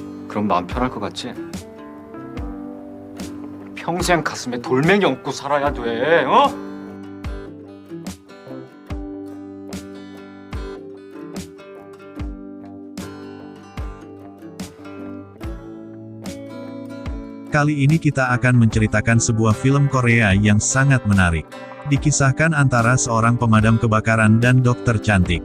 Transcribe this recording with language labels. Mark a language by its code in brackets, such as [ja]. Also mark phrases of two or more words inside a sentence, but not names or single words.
[ko] 그럼 마음 편할 것 같지? 평생 가슴에 돌멩이 얹고 살아야 돼, 어? [id] Kali ini kita akan menceritakan sebuah film Korea yang sangat menarik. Dikisahkan antara seorang pemadam kebakaran dan dokter cantik.